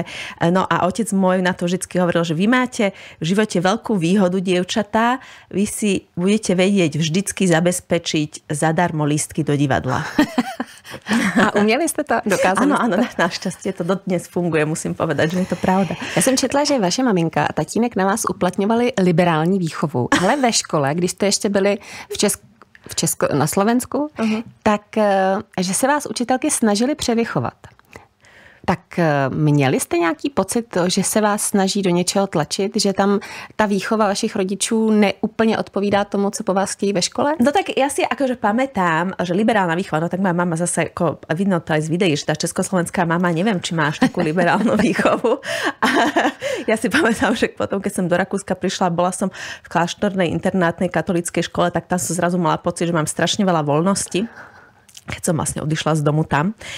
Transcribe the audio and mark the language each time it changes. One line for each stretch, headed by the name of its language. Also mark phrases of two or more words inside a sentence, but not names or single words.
Slovak: No a otec môj na to vždycky hovoril, že vy máte v živote veľkú výhodu, dievčatá, vy si budete vedieť vždycky zabezpečiť zadarmo lístky do divadla.
Czech: A uměli jste to? Dokázali
Slovak: Áno, našťastie to dodnes funguje, musím povedať, že je to pravda.
Czech: Já jsem četla, že vaše maminka a tatínek na vás uplatňovali liberální výchovu, ale ve škole, když jste ještě byli na Slovensku, tak že se vás učitelky snažili převychovat. Tak měli jste nějaký pocit, že se vás snaží do něčeho tlačit, že tam ta výchova vašich rodičů neúplně odpovídá tomu, co po vás chtějí ve škole?
Slovak: No tak ja si akože pamätám, že liberálna výchova, no tak moja mama zase, ako vidno to aj z videí, že tá československá mama, neviem, či máš takú liberálnu výchovu. A ja si pamätám, že potom, keď som do Rakúska prišla, bola som v kláštornej internátnej katolíckej škole, tak tam som zrazu mala pocit, že mám strašne veľa voľnosti, keď som vlastne odišla z domu tam.